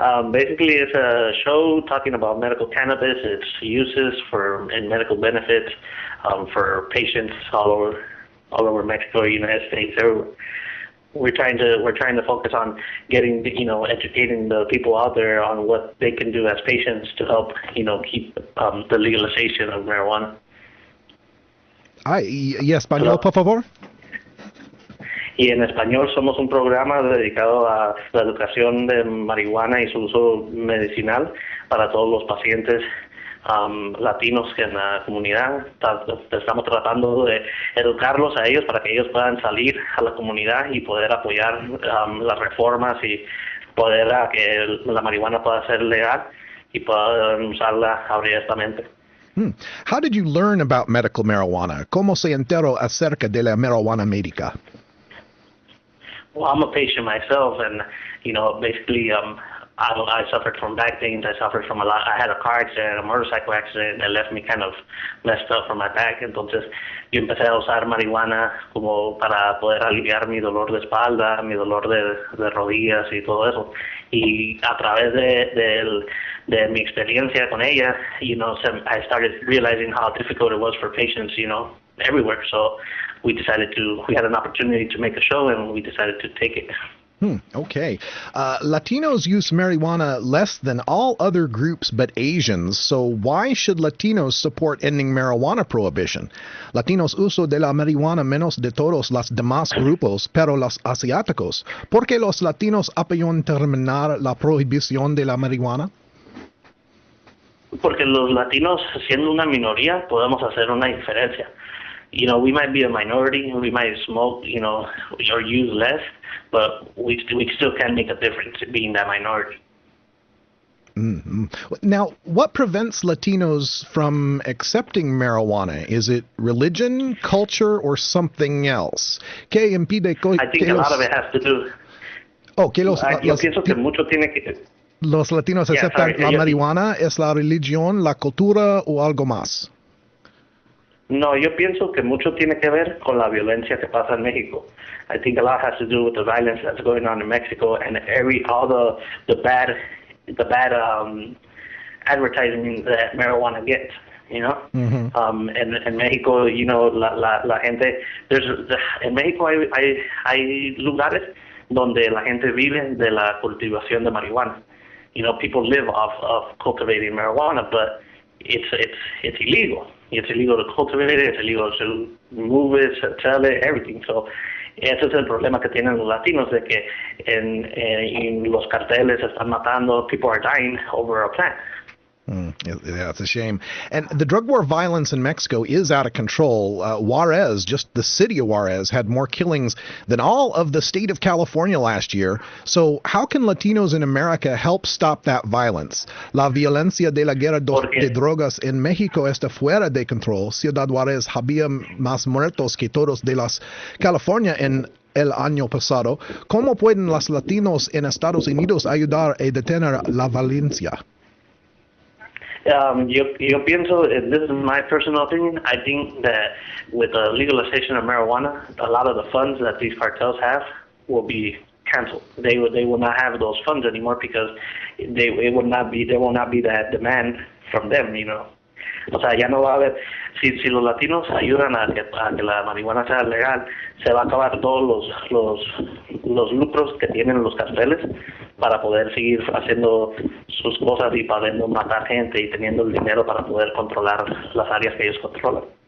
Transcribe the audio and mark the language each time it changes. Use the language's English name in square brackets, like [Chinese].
[English] Basically, it's a show talking about medical cannabis, its uses and medical benefits for patients all over Mexico, United States, everywhere. We're trying to focus on getting, educating the people out there on what they can do as patients to help, keep the legalization of marijuana. [Spanish] ¿Y español, por favor? Y en español somos un programa dedicado a la educación de marihuana y su uso medicinal para todos los pacientes latinos en la comunidad. Estamos tratando de educarlos a ellos para que ellos puedan salir a la comunidad y poder apoyar las reformas y poder a que la marihuana pueda ser legal y puedan usarla abiertamente. [English] How did you learn about medical marijuana? [Spanish] ¿Cómo se enteró acerca de la marihuana médica? [English] Well, I'm a patient myself, and basically, I suffered from back pains. I suffered from I had a car accident, a motorcycle accident that left me kind of messed up from my back. [Spanish] Entonces, yo empecé a usar marihuana como para poder aliviar mi dolor de espalda, mi dolor de rodillas y todo eso. Y a través de mi experiencia con ella, [English] I started realizing how difficult it was for patients, everywhere. So we had an opportunity to make a show, and we decided to take it. Okay. Latinos use marijuana less than all other groups but Asians, so why should Latinos support ending marijuana prohibition? [Spanish] Latinos uso de la marihuana menos de todos los demás grupos, pero los asiáticos. ¿Por qué los latinos apoyan terminar la prohibición de la marihuana? Porque los latinos, siendo una minoría, podemos hacer una diferencia. [English] We might be a minority, we might smoke, or use less, but we still can make a difference being that minority. Mm-hmm. Now, what prevents Latinos from accepting marijuana? Is it religion, culture, or something else? [Spanish] ¿Qué impide [English] I think a lot of it has to do. [Spanish] Yo pienso que mucho tiene que. Los latinos aceptan la marihuana, ¿es la religión, la cultura o algo más? No, yo pienso que mucho tiene que ver con la violencia que pasa en México. [English] I think a lot has to do with the violence that's going on in Mexico and all the bad advertising that marijuana gets. Mm-hmm. [Spanish] En México, la gente, en México hay lugares donde la gente vive de la cultivación de marihuana. [English] People live off of cultivating marijuana, but it's illegal. It's illegal to cultivate it, it's illegal to move it, sell it, everything. [Spanish] So, ese es el problema que tienen los latinos, de que en los carteles están matando, [English] people are dying over a plant. Yeah, it's a shame. And the drug war violence in Mexico is out of control. Juarez, just the city of Juarez, had more killings than all of the state of California last year. So how can Latinos in America help stop that violence? [Spanish] La violencia de la guerra de drogas en México está fuera de control. Ciudad Juarez había más muertos que todos de las California en el año pasado. ¿Cómo pueden los latinos en Estados Unidos ayudar a detener la violencia? Yo pienso, [English] this is my personal opinion, I think that with the legalization of marijuana, a lot of the funds that these cartels have will be canceled. They will not have those funds anymore because there will not be that demand from them, [Spanish] O sea, ya no va a haber, si los latinos ayudan a que la marihuana sea legal, se va a acabar todos los lucros que tienen los carteles para poder seguir haciendo sus cosas y pudiendo matar gente y teniendo el dinero para poder controlar las áreas que ellos controlan.